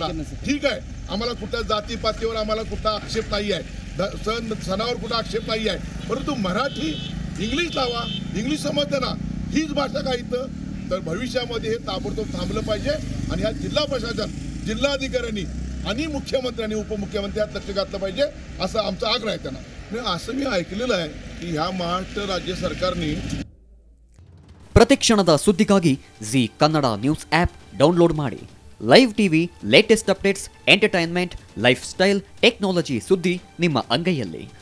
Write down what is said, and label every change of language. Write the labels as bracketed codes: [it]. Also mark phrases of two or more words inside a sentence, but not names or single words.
[mr] ठीक आहे, आम्हाला कुठल्या जातीपातीवर आम्हाला कुठला आक्षेप नाही आहे, सणावर कुठला आक्षेप नाही आहे, परंतु मराठी इंग्लिश लावा, इंग्लिश समजते ना, हीच भाषा काय इथं, तर भविष्यामध्ये हे ताबडतोब थांबलं पाहिजे. आणि ह्या जिल्हा प्रशासन, जिल्हाधिकाऱ्यांनी आणि मुख्यमंत्र्यांनी उपमुख्यमंत्री यात लक्ष घातलं पाहिजे असं आमचा आग्रह आहे त्यांना. असं मी ऐकलेलं आहे की ह्या महाराष्ट्र राज्य सरकारने [kn] ಪ್ರತಿಕ್ಷಣದ ಸುದ್ದಿಗಾಗಿ ಜಿ ಕನ್ನಡ ನ್ಯೂಸ್ ಆ್ಯಪ್ ಡೌನ್ಲೋಡ್ ಮಾಡಿ. ಲೈವ್ ಟಿವಿ, ಲೇಟೆಸ್ಟ್ ಅಪ್ಡೇಟ್ಸ್, ಎಂಟರ್ಟೈನ್ಮೆಂಟ್, ಲೈಫ್ ಸ್ಟೈಲ್, ಟೆಕ್ನಾಲಜಿ ಸುದ್ದಿ ನಿಮ್ಮ ಅಂಗೈಯಲ್ಲಿ.